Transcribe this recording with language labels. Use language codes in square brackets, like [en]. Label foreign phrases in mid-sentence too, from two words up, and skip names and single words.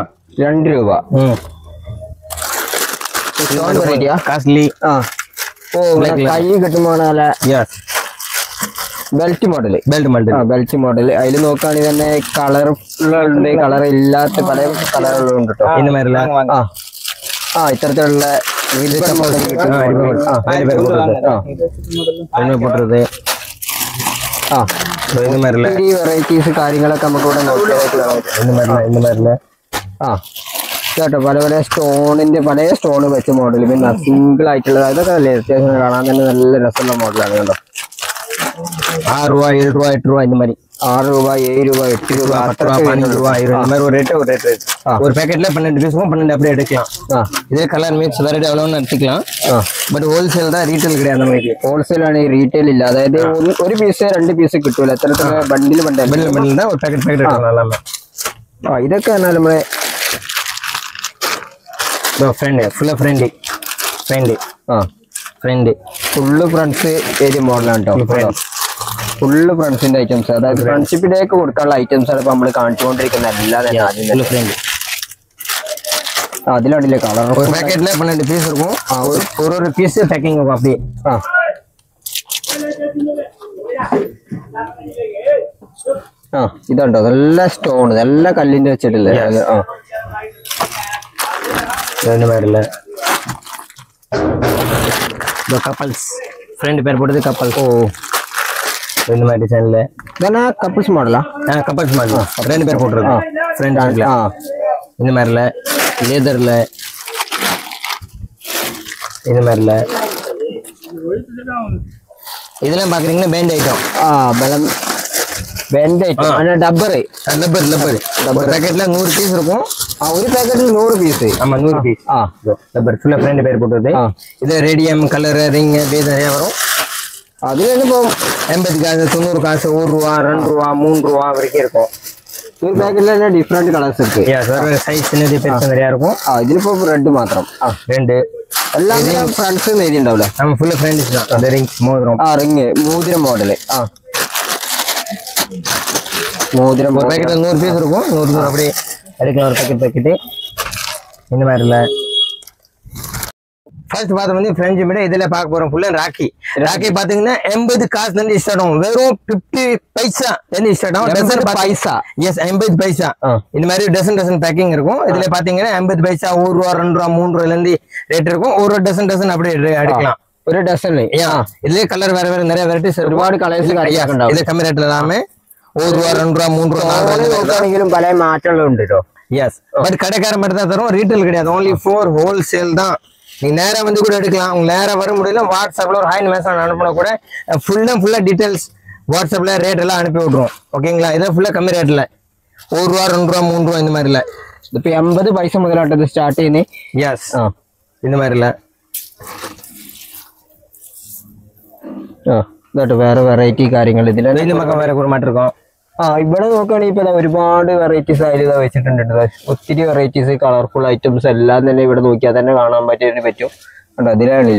[ml] 2 രൂപ. காஸ்ட்லி. കൈ കിട്ടുമ്പോൾ ബെൽറ്റ് മോഡൽ അതിൽ നോക്കുകയാണെങ്കിൽ തന്നെ കളറുണ്ട്, കളർ ഇല്ലാത്ത പല കളറുകളുണ്ട് കേട്ടോ. [ta] இந்த மாதிரில [ml] ഇത്തരത്തിലുള്ള [ta] போட்டுறது. இந்த மாதிரில [ml] വെറൈറ്റീസ് കാര്യങ്ങളൊക്കെ നമുക്ക് ഇവിടെ നോക്കിയാൽ [ta] இந்த மாதிரில [ml] കേട്ടോ. പല പല സ്റ്റോണിന്റെ പല സ്റ്റോൺ വെച്ച മോഡൽ, പിന്നെ സിംഗിൾ ആയിട്ടുള്ളത് അതൊക്കെ അല്ലേ അത്യാവശ്യം കാണാൻ തന്നെ നല്ല രസമുള്ള മോഡലാണ് കേട്ടോ. [ta] 6 ரூபா, 7 ரூபா, 8 ரூபா இந்த மாதிரி. 6 ரூபா, 7 ரூபா, 8 ரூபா, 10 ரூபா, 15 ரூபா இந்த மாதிரி ஒரு ரேட். ஒரு பேக்கெட்ல 12 பீஸும் 12 அப்படியே எடுக்கலாம். இதே கலர் மிக்ஸ் வெரைட்டி எவ்வளவுன்னு எடுத்துக்கலாம். பட் ஹோல்சேல் தான், ரீட்டைல் கிடையாது. [ml] നമുക്ക് ഹോൾസെയിൽ ആണ്, റീറ്റെയിൽ ഇല്ല. അതായത് ഒരു പീസ് 2 പീസ് കിട്ടൂല. എത്ര ബണ്ടിൽ [ta] தான் ஒரு பேக்கெட் எடுக்கலாம். எல்லாமே [ml] ഇതൊക്കെ പറഞ്ഞാൽ നമ്മളെ ഫ്രണ്ട് ഫുള്ള് [en] friends area [ml] മോഡലാണ് കേട്ടോ. ഫുള്ള് ഫ്രണ്ട്സിന്റെ ഐറ്റംസ്, അതായത് ഫ്രണ്ട്ഷിപ്പിലേക്ക് കൊടുക്കാനുള്ള ഐറ്റംസ് ആണ് ഇപ്പൊ നമ്മൾ കാണിച്ചുകൊണ്ടിരിക്കുന്നത്. എല്ലാം അതിലാണില്ലേ കളർ. [ta] ஒரு பேக்கெட்ல 12 பீஸ் இருக்கும். ஒரு பீஸ் பேக்கிங் இருக்கும் அப்படியே. [ml] ഇതുണ്ടോ നല്ല സ്റ്റോൺ, നല്ല കല്ലിന്റെ വെച്ചിട്ടില്ലേ. [ta] இந்த மாதிரில கப்பல்ஸ் ஃப்ரெண்ட் பேர் போட்டது கப்பல். இந்த மாதிரி டிசைன்ல [ml] ഇതാണ് കപ്പിൾസ് മോഡലാ. [ta] கப்பல்ஸ் மாடல் 2 பேர் போட்டுருக்கு ஃப்ரெண்ட் ஆட்ல. இந்த மாதிரில லேதர்ல இந்த மாதிரில இதெல்லாம் பாக்குறீங்கன்னா [en] band item. band item. [ta] டப்பர் பேக்கெட்ல 100 பீஸ் இருக்கும். ஒரு பேக்கெட்ல 100 பீஸ். ஆமா 100 பீஸ். டப்பர் ஃபுல்லா ஃப்ரெண்ட் பேர் போட்டது. இது [en] radium colour ring [ta] அப்படியே நிறைய வரும். அதுல இப்போ 80 காசு, 90 காசு, 1 ரூபா, 2 ரூபா, 3 ரூபா வரைக்கும் இருக்கும். ஒரு பேக்கெட்ல [en] different colours [ta] இருக்கு. சைஸ் சின்னது பெருசு நிறைய இருக்கும். [ml] ഇതിലിപ്പോ റെഡ് മാത്രം. [ta] ரெண்டு [ml] எல்லாமே ഫ്രണ്ട്സ് എഴുതി ഉണ്ടാവില്ല. [ta] நம்ம ஃபுல்லா ஃப்ரெண்ட்ஸ் தான். அந்த ரிங் மோதிரம். [ml] റിങ് മോതിരം മോഡല്. മോതിരം [ta] ஒரு பேக்கெட்ல 100 பீஸ் இருக்கும். 100 அப்படியே எடுக்கலாம். ஒரு பேக்கெட் இந்த மாதிரி இல்ல. ஃபர்ஸ்ட் பாத்து வந்து ஃப்ரெஞ்ச் மீட். இதுல பார்க்க போறோம் ஃபுல்லா ராக்கி. ராக்கி பாத்தீங்கன்னா 80 காசுல இருந்து ஸ்டார்ட் ஆகும். வெறும் 50 பைசா இருந்து ஸ்டார்ட் ஆகும். டசன் பைசா. எஸ் 80 பைசா. இந்த மாதிரி டசன் பேக்கிங் இருக்கும். இதுல பாத்தீங்கன்னா 80 பைசா, 1 ரூபா, 2 ரூபா, 3 ரூபாயில இருந்து ரேட் இருக்கும். ஒரு டசன் அப்படியே எடுக்கலாம். [ml] ഒരു ഡസൻ. [ta] இதுலயே கலர் வேற வேற நிறைய வெரைட்டிஸ் [ml] ഒരുപാട് കളേഴ്സ് കാണിക്കുന്നുണ്ടാവും. [ta] இது கம்மி ரேட்ல எல்லாமே 1 ரூபா, 2 ரூபா, 3 ரூபா, 4 ரூபா [ml] നോക്കുകയാണെങ്കിലും പല മാറ്റങ്ങളും ഉണ്ട് കേട്ടോ. [ta] எஸ் பட் கடைக்காரன் மட்டும் தான் தரும். ரீட்டைல் கிடையாது. [en] only for wholesale [ta] தான். நீங்க நேரா வந்து கூட எடுக்கலாம். உங்க நேரா வர முடியல வாட்ஸ்அப்ல ஒரு [en] hi message [ta] அனுப்பினா கூட ஃபுல்லா டீடைல்ஸ் வாட்ஸ்அப்ல ரேட் எல்லாம் அனுப்பி விட்ருவோம். ஓகேங்களா? இதான் ஃபுல்லா கம்மி ரேட்ல ₹1 ₹2 ₹3 இந்த மாதிரில. [ml] இப்போ 80 പൈസ മുതലാട്ടത് സ്റ്റാർട്ട് ചെയ്യുന്നേ. [ta] യെസ് இந்த மாதிரில. [ml] ഇതോട്ട് വേറെ വെറൈറ്റി കാര്യങ്ങൾ ഇതിൽ നമുക്ക് വേറെ കുറുമാട്ട് இருக்கும். ഇവിടെ നോക്കുകയാണെങ്കിൽ ഇപ്പൊ ഒരുപാട് വെറൈറ്റീസ് അതിൽ വെച്ചിട്ടുണ്ട്. ഒത്തിരി വെറൈറ്റീസ് [en] colourful items [ml] എല്ലാം തന്നെ ഇവിടെ നോക്കിയാൽ തന്നെ കാണാൻ പറ്റും. കണ്ടോ അതിലാണില്ല.